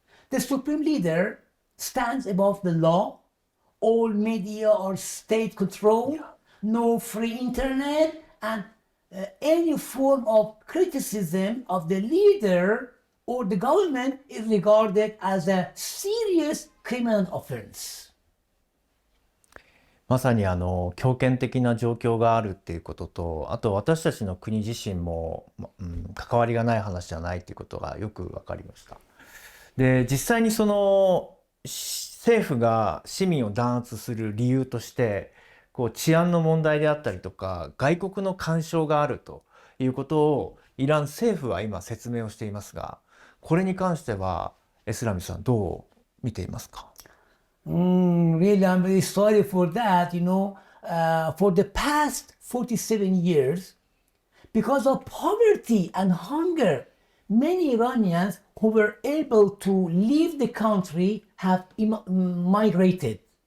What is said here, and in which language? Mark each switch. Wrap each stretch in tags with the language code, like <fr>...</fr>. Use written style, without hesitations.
<en>The supreme leader stands above the law, all media are state controlled, no free internet, and any form of criticism of the leader or the government is regarded as a serious criminal offense.</en> <ja>まさに強権的な状況があるっていうことと、あと私たちの国自身も、関わりがない話じゃないっていうことがよく分かりました。で、実際にその政府が市民を弾圧する理由として、治安の問題であったりとか、外国の干渉があるということをイラン政府は今説明をしていますが、これに関してはエスラミさんどう見ていますか</ja> <en>？Really, I'm very sorry for that. For the past 47 years, because of poverty and hunger, many Iranians who were able to leave the country have migrated.</en>